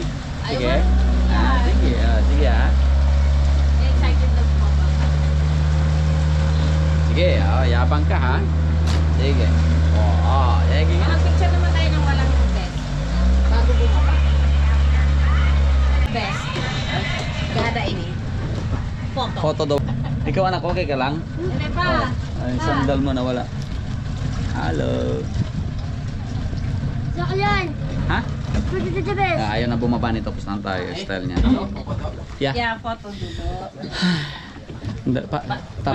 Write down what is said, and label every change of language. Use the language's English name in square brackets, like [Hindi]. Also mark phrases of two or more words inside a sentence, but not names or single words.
[Filipino] Sige. Sige, sige ah. Excited daw bumaba. Sige, yabang ka ha. Sige. Sige nga. Picture naman tayo ng walang best. Bago bumaba. Best. [Indonesian] Gada ini. Foto. [Filipino] Photo daw. Ikaw anak, okay ka lang? Hindi pa. Ay, sandal mo nawala. Hello. Sakyan! Ha? Pwede sa best! Ayaw na bumaba nito. Tapos na tayo. Style niya. Yeah. Yeah, foto dito. Hindi pa. Tara.